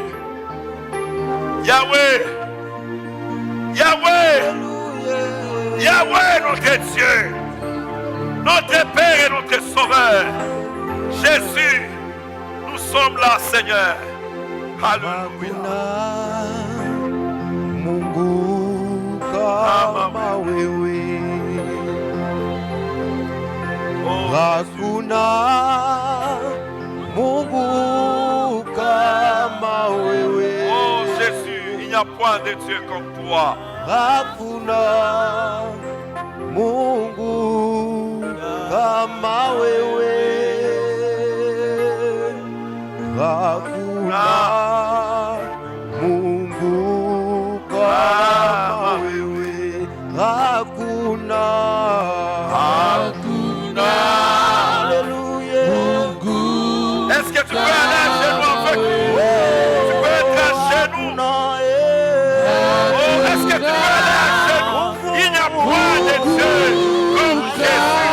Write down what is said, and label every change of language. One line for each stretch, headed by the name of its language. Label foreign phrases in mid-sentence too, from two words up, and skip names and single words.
French: Yahweh. Yahweh. Yahweh, notre Dieu. Notre Père et notre Sauveur. Jésus, nous sommes là, Seigneur. Alléluia.
Swahili: Mungu kama wewe, hakuna Mungu kama wewe.
French: Oh Jésus, il n'y a point de Dieu comme toi.
Swahili: Hakuna Mungu kama wewe. Hakuna Mungu kama wewe. Hakuna.
French: Alléluia. Est-ce que tu peux aller à genoux avec nous? Tu peux être à genoux. Oh, est-ce que tu peux aller à genoux? Il n'y a point de Dieu comme Jésus.